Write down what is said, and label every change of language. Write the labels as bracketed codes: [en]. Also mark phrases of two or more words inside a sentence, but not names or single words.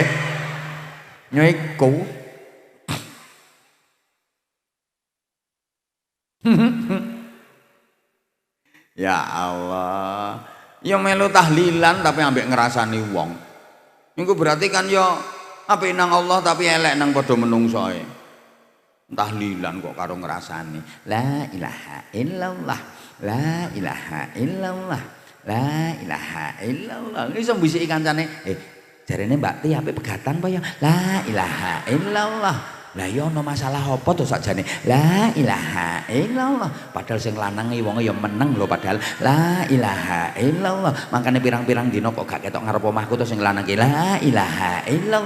[jv] Nyoiku. Ya Allah. Ya melu tahlilan tapi ambek ngrasani wong. Niku berarti kan ya apik nang Allah tapi elek nang padha menungsoe. Tahlilan kok karo ngrasani. [ar] لا إله إلا الله. لا إله إلا الله. لا إله إلا الله. [jv] Iso mbisiki kancane, jarene Mbak Ti apik pegatan apa ya? [ar] لا إله إلا الله. [jv] Lah ya ana masalah apa to sakjane? [ar] لا إله إلا الله. [jv] Padahal sing lanang iki wonge ya meneng lho padahal [ar] لا إله إلا الله. [jv] Makane pirang-pirang dina kok gak ketok ngarep omahku to sing lanang iki [ar] لا إله إلا الله.